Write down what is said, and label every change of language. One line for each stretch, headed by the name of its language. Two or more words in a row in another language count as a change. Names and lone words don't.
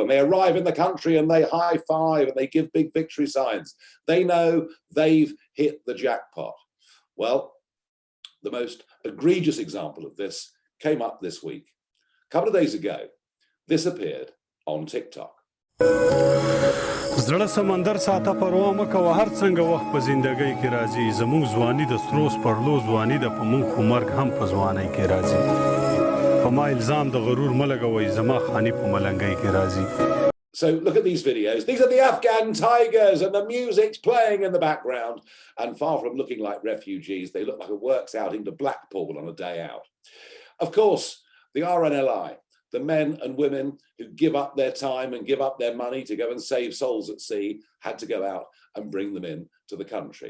English: And they arrive in the country and they high five and they give big victory signs. They know they've hit the jackpot. Well, the most egregious example of this came up this week. A couple of days ago, this appeared on TikTok.
Pashto: زړه سمندر ساته پروا مه کوه هر څنګه وخت په زندګۍ کې راځي زموږ ځواني د سرو سپرلو ځواني ده په موږ خو مرګ هم په ځوانۍ کې راځي په ما الزام د غرور مه لګوئ زما خاني په ملنګۍ کې راځي.
English: So look at these videos. These are the Afghan tigers and the music's playing in the background. And far from looking like refugees, they look like a works outing to Blackpool on a day out. Of course, the RNLI, the men and women who give up their time and give up their money to go and save souls at sea, had to go out and bring them in to the country.